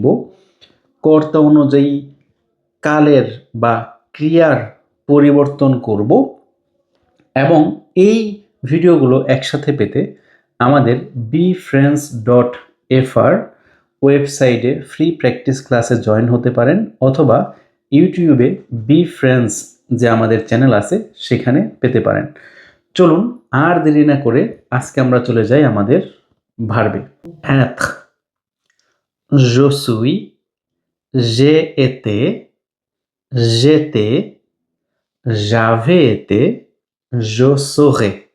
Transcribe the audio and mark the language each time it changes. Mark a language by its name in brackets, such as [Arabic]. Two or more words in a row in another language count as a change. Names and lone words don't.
[Bangla] কর্তা অনুযায়ী কালের বা ক্রিয়ার পরিবর্তন করব এবং এই ভিডিওগুলো একসাথে পেতে আমাদের bfriends.fr ওয়েবসাইটে [English] free practice class [Bangla] জয়েন হতে পারেন অথবা ইউটিউবে bfriends যে আমাদের চ্যানেল আছে সেখানে পেতে পারেন। চলুন আর দেরি না করে আজকে আমরা চলে যাই আমাদের ভার্বে। [French] être, je suis, j'ai été, j'étais, j'avais été, je serai.